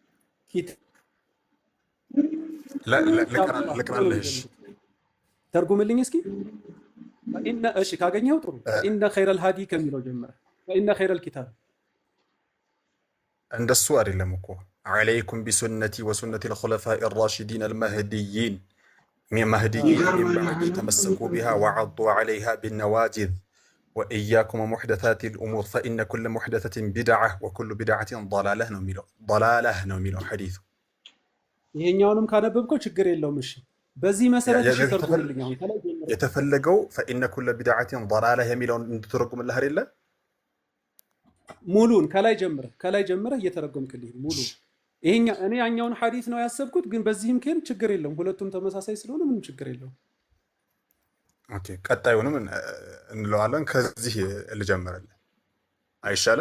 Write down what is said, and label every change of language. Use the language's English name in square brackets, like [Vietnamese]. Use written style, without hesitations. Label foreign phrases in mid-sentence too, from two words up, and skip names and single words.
[Amharic] ልቅናለሽ ተርጉምልኝ እስኪ። እሺ ካገኘኸው ጥሩ። [Arabic] فإن خير الهدي [Amharic] ከሚለው ጀምረ [Arabic] فإن خير الكتاب [Amharic] እንደሱ አይደለም እኮ [Arabic] عليكم بسنتي وسنة الخلفاء الراشدين المهديين من بعد تمسكوا بها وعضوا عليها بالنواجذ وإياكم ومحدثات الأمور فإن كل محدثة بدعة وكل بدعة ضلالة [Amharic] ነው የሚለው ሐዲሱ። ይሄኛውንም ካነበብከው ችግር የለውም። እሺ በዚህ መሰረት እሺ ተርጉምልኝ። አሁን ከላይ የተፈለገው [Arabic] فإن كل بدعة ضلالة [Amharic] የሚለውን እንድትረጉምልህ አይደለ? ሙሉን ከላይ ጀምረህ እየተረጎምክልኝ ሙሉ ይሄኛ እኔ ያኛውን ሐዲስ ነው ያሰብኩት፣ ግን በዚህም ከን ችግር የለም። ሁለቱም ተመሳሳይ ስለሆነ ምንም ችግር የለውም። ኦኬ ቀጣዩንም እንለዋለን። ከዚህ ልጀምርልህ አይሻልም?